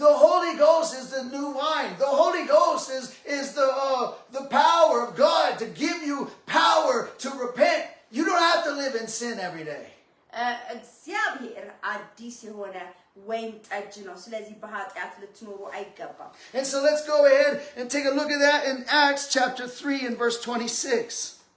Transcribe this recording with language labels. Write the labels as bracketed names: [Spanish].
[English] The Holy Ghost is the new wine. The Holy Ghost is the power of God to give you power to repent. You don't have to live in sin every day. [Amharic] እግዚአብሔር አዲስ የሆነ ወይን ጠጅ ነው ስለዚህ በኃጢአት ልትኖሩ አይገባም [English] And so let's go ahead and take a look at that in Acts chapter 3 and verse 26.